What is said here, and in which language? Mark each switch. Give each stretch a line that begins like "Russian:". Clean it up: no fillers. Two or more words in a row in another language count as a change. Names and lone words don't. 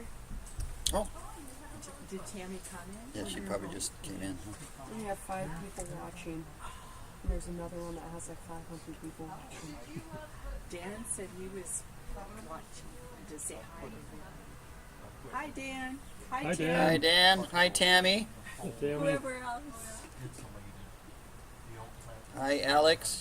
English: Oh, Did Tammy come in? yeah, she probably just came in. Huh? We have 5 people watching. And there's another one that has like 500 people watching. Dan said he was watching to say hi. Hi, Dan. Hi, Hi, Tim. Dan. Hi, Dan. Hi, Tammy. Hey, Tammy. Whoever else. Hi, Alex.